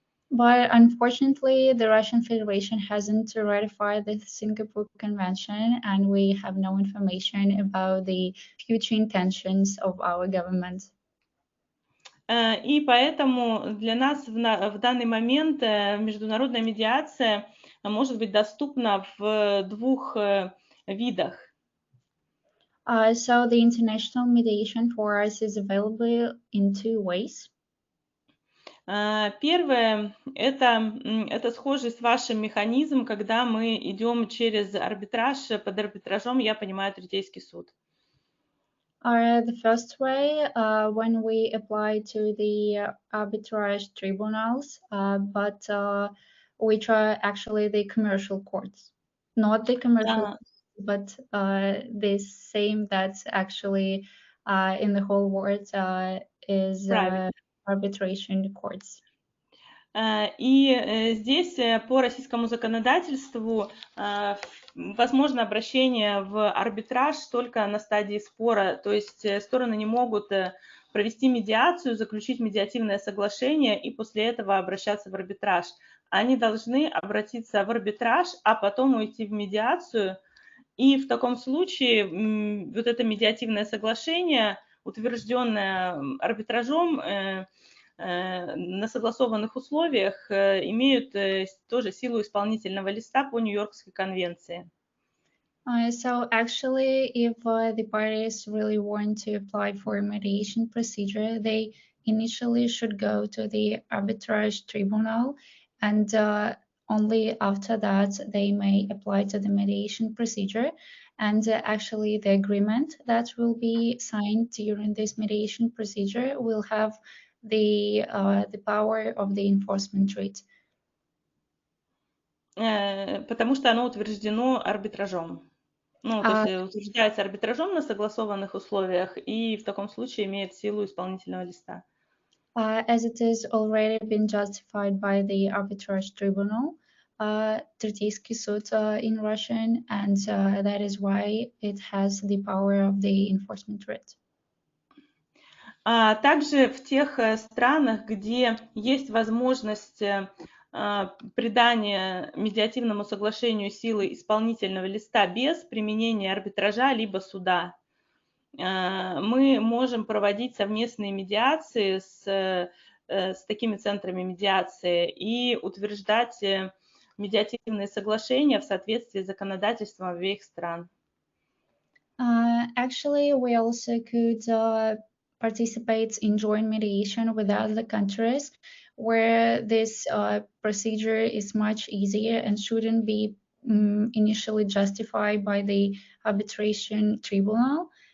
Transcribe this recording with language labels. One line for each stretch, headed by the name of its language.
English: But unfortunately, the Russian Federation hasn't ratified the Singapore Convention, and we have no information about the future intentions of our government.
Russian: И поэтому для нас в данный момент международная медиация может быть доступна в двух видах.
English: So the international mediation for us is available in two ways.
Russian: Первое – это схожий с вашим механизмом, когда мы идем через арбитраж. Под арбитражом я понимаю третейский суд.
English: The first way, when we apply to the arbitrage tribunals, but which are actually the commercial courts, not the commercial, but the same that's actually in the whole world is
Russian: Правильно.
English: arbitration courts.
Russian: И здесь по российскому законодательству возможно обращение в арбитраж только на стадии спора, то есть стороны не могут провести медиацию, заключить медиативное соглашение и после этого обращаться в арбитраж. Они должны обратиться в арбитраж, а потом уйти в медиацию, и в таком случае вот это медиативное соглашение, утвержденное арбитражом, на согласованных условиях имеют тоже силу исполнительного листа по Нью-Йоркской конвенции.
English: So actually, if the parties really want to apply for a mediation procedure, they initially should go to the arbitrage tribunal, and only after that they may apply to the mediation procedure. And actually, the agreement that will be signed during this mediation procedure will have the power of the enforcement writ.
Russian: Потому что оно утверждено арбитражом. Ну, то есть утверждается арбитражом на согласованных условиях и в таком случае имеет силу исполнительного листа.
English: As it is already been justified by the arbitrage tribunal, Третейский суд in Russian, and that is why it has the power of the enforcement writ.
Russian: А также в тех странах, где есть возможность придания медиативному соглашению силы исполнительного листа без применения арбитража либо суда, мы можем проводить совместные медиации с такими центрами медиации и утверждать медиативные соглашения в соответствии с законодательством обеих стран.
English: Actually, we also could participate in joint mediation with other countries where this procedure is much easier and shouldn't be initially justified by the arbitration tribunal.